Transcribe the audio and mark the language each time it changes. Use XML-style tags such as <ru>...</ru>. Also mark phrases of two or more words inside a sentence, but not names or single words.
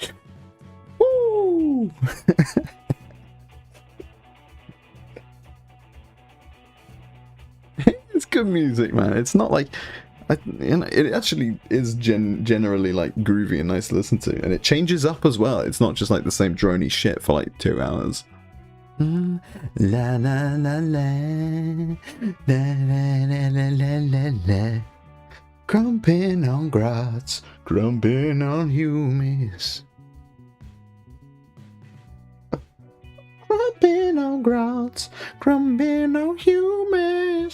<en>Woo! It's good music, man. It's not like... it actually is generally like groovy and nice to listen to. And it changes up as well. It's not just like the same drony shit for like 2 hours. La la la la. La la la la la la la. Crumping on grots, crumping on humus. Crumping on grots, crumping on humus.</en>